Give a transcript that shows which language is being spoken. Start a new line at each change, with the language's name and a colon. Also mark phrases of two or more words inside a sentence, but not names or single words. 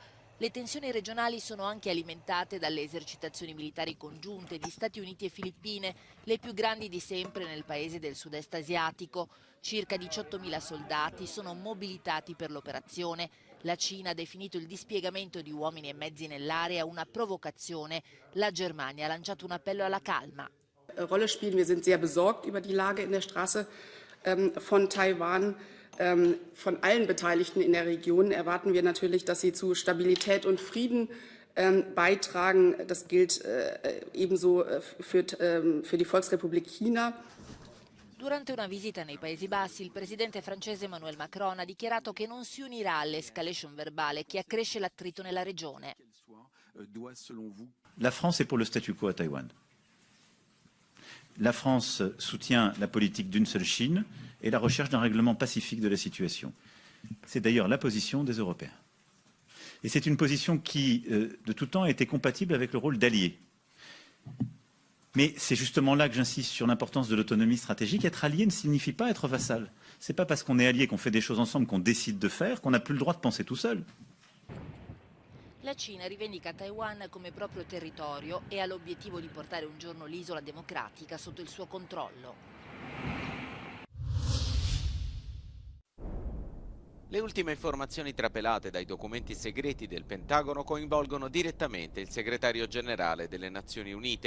Italian: Le tensioni regionali sono anche alimentate dalle esercitazioni militari congiunte di Stati Uniti e Filippine, le più grandi di sempre nel paese del sud-est asiatico. Circa 18.000 soldati sono mobilitati per l'operazione. La Cina ha definito il dispiegamento di uomini e mezzi nell'area una provocazione. La Germania ha lanciato un appello alla calma.
German: Rolle spielen. Wir sind sehr besorgt über die Lage in der Straße von Taiwan. Von allen Beteiligten in der Region erwarten wir natürlich, dass sie zu Stabilität und Frieden beitragen. Das gilt ebenso für die Volksrepublik China.
Italian: Durante una visita nei Paesi Bassi, il presidente francese Emmanuel Macron ha dichiarato che non si unirà all'escalation verbale che accresce l'attrito nella regione.
French: La France est pour le statu quo à Taïwan. La France soutient la politique d'une seule Chine et la recherche d'un règlement pacifique de la situation. C'est d'ailleurs la position des Européens. Et c'est une position qui, de tout temps, a été compatible avec le rôle d'allié. Mais c'est justement là que j'insiste sur l'importance de l'autonomie stratégique. Être allié ne signifie pas être vassal. Ce n'est pas parce qu'on est allié, qu'on fait des choses ensemble, qu'on décide de faire, qu'on n'a plus le droit de penser tout seul.
Italian: La Cina rivendica Taiwan come proprio territorio e ha l'obiettivo di portare un giorno l'isola democratica sotto il suo controllo. Le ultime informazioni trapelate dai documenti segreti del Pentagono coinvolgono direttamente il segretario generale delle Nazioni Unite.